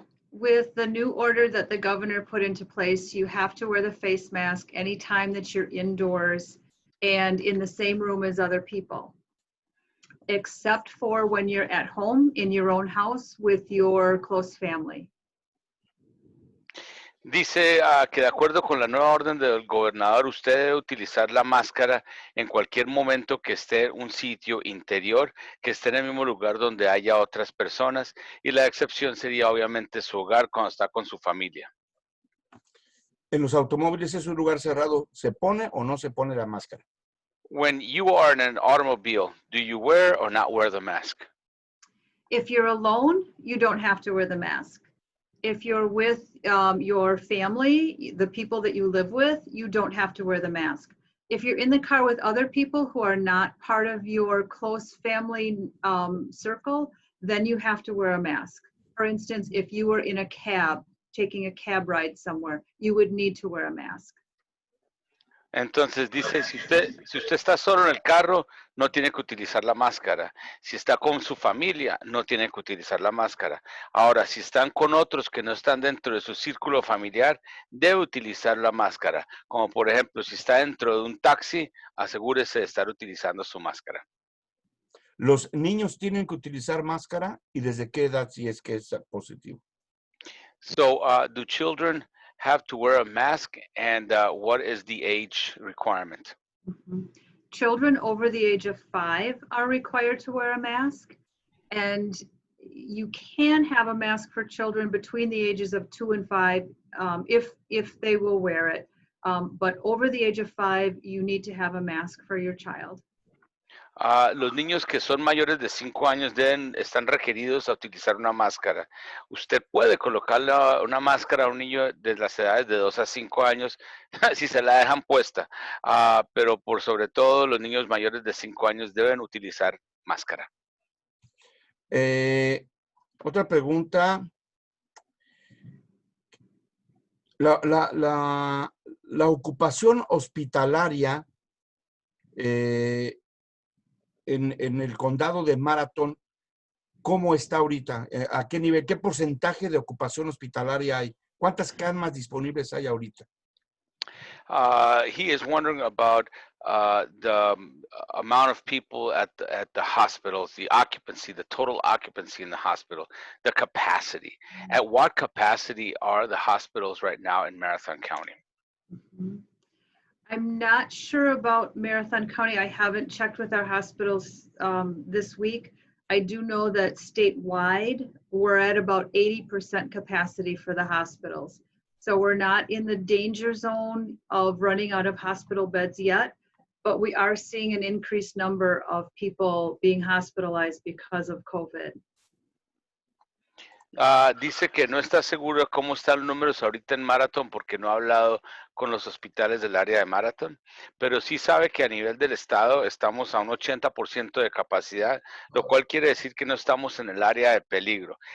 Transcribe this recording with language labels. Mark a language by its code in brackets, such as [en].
[en] With the new order that the governor put into place, you have to wear the face mask anytime that you're indoors and in the same room as other people, except for when you're at home in your own house with your close family. [es] Dice que de acuerdo con la nueva orden del gobernador, usted debe utilizar la máscara en cualquier momento que esté en un sitio interior, que esté en el mismo lugar donde haya otras personas, y la excepción sería obviamente su hogar cuando está con su familia. En los automóviles es un lugar cerrado, ¿se pone o no se pone la máscara? [en] When you are in an automobile, do you wear or not wear the mask? If you're alone, you don't have to wear the mask. If you're with your family, the people that you live with, you don't have to wear the mask. If you're in the car with other people who are not part of your close family circle, then you have to wear a mask. For instance, if you were in a cab, taking a cab ride somewhere, you would need to wear a mask. [es] Entonces dice, si usted está solo en el carro, no tiene que utilizar la máscara. Si está con su familia, no tiene que utilizar la máscara. Ahora, si están con otros que no están dentro de su círculo familiar, debe utilizar la máscara. Como por ejemplo, si está dentro de un taxi, asegúrese de estar utilizando su máscara. ¿Los niños tienen que utilizar máscara y desde qué edad si es que es positivo? [en] So, do children have to wear a mask, and what is the age requirement? Mm-hmm. Children over the age of 5 are required to wear a mask, and you can have a mask for children between the ages of 2 and 5 if they will wear it. But over the age of 5, you need to have a mask for your child. [es] Los niños que son mayores de 5 años están requeridos a utilizar una máscara. Usted puede colocarle una máscara a un niño de las edades de 2 a 5 años si se la dejan puesta, pero por sobre todo los niños mayores de 5 años deben utilizar máscara. Otra pregunta. La ocupación hospitalaria en el condado de Marathon, ¿cómo está ahorita? ¿A qué nivel? ¿Qué porcentaje de ocupación hospitalaria hay? ¿Cuántas camas disponibles hay ahorita? [en] He is wondering about the amount of people at the hospitals, the occupancy, the total occupancy in the hospital, the capacity. At what capacity are the hospitals right now in Marathon County? Mm-hmm. I'm not sure about Marathon County. I haven't checked with our hospitals this week. I do know that statewide, we're at about 80% capacity for the hospitals. So we're not in the danger zone of running out of hospital beds yet, but we are seeing an increased number of people being hospitalized because of COVID. [es] Dice que no está seguro cómo están los números ahorita en Marathon porque no ha hablado con los hospitales del área de Marathon, pero sí sabe que a nivel del estado estamos a un 80% de capacidad, lo cual quiere decir que no estamos en el área de peligro.